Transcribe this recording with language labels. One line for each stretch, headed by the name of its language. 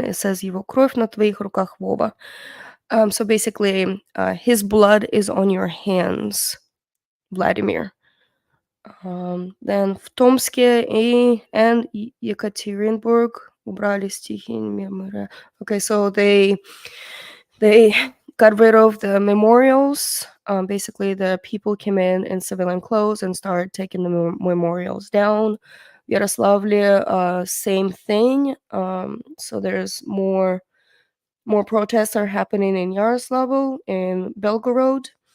English: It says
Russian: "Его кровь на твоих руках, Вова."
English: So basically, his blood is on your hands, Vladimir. Then
Russian: в Томске
English: and
Russian: Yekaterinburg убрали стихи.
English: Okay, so they got rid of the memorials. Basically, the people came in civilian clothes and started taking the memorials down. Yaroslavl, same thing. So there's more protests are happening in Yaroslavl, in Belgorod.